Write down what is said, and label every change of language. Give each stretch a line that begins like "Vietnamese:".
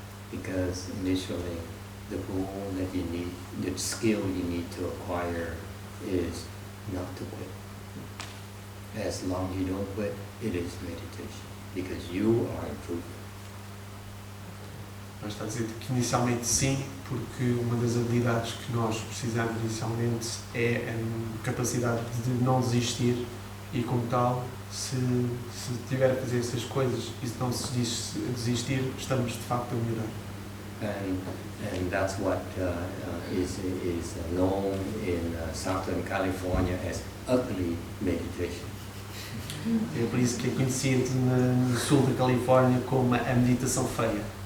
English: Because initially, the goal that you need, the skill you need to acquire is not to quit. As long as you don't quit, it is meditation. Because you are improving.
Portuguese: Mas está a dizer que inicialmente sim, porque uma das habilidades que nós precisamos inicialmente é a capacidade de não desistir e, como tal, se tiver a fazer essas coisas e se não se desistir, estamos de facto a melhorar.
English: And that's what is known in Southern California as ugly meditation.
Portuguese: É por isso que é conhecido no sul da Califórnia como a meditação feia.